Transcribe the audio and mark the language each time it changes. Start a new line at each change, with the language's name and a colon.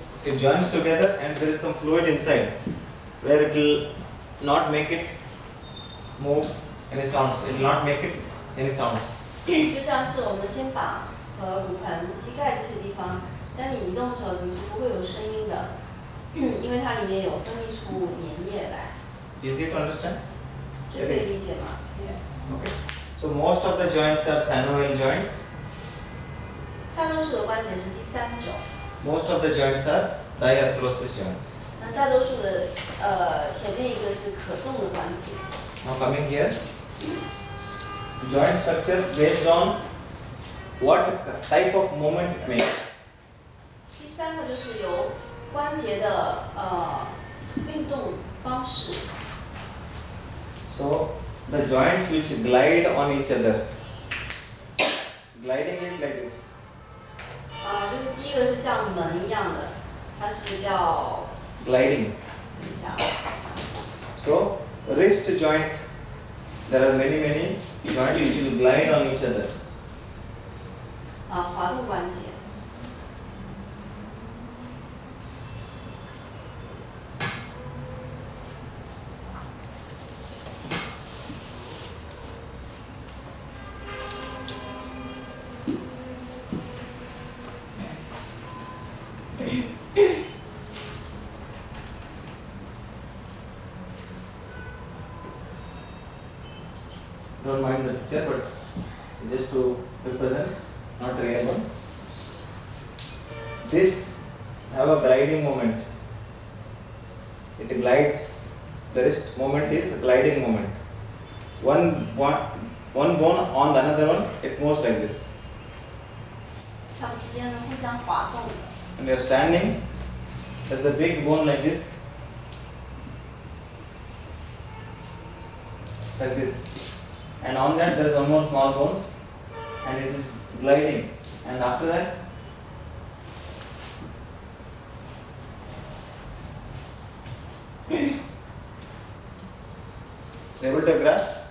English: It joins together and there is some fluid inside, where it will not make it move any sounds. It will not make it any sounds.
Chinese: 就像是我们肩膀和骨盆、膝盖这些地方，当你移动的时候，你是不会有声音的。因为它里面有分泌出粘液来。
English: Easy to understand?
Chinese: 这可以理解吗？
English: Okay. So most of the joints are synovial joints.
Chinese: 大多数的关节是第三种。
English: Most of the joints are diarthrosis joints.
Chinese: 那大多数的前面一个是可动的关节。
English: Now coming here, joint structures based on what type of movement it makes.
Chinese: 第三个就是由关节的运动方式。
English: So the joints which glide on each other. Gliding is like this.
Chinese: 就是第一个是像门一样的，它是叫
English: Gliding.
Chinese: 等一下。
English: So wrist joint, there are many joints which will glide on each other.
Chinese: 滑动关节。
English: Now don't mind the picture, but just to represent, not real one. This have a gliding moment. It glides. The wrist movement is a gliding moment. One bone on the another one, it moves like this.
Chinese: 它们之间呢互相滑动的。
English: And you are standing, there's a big bone like this. Like this. And on that there is one more small bone and it is gliding. And after that, able to grasp?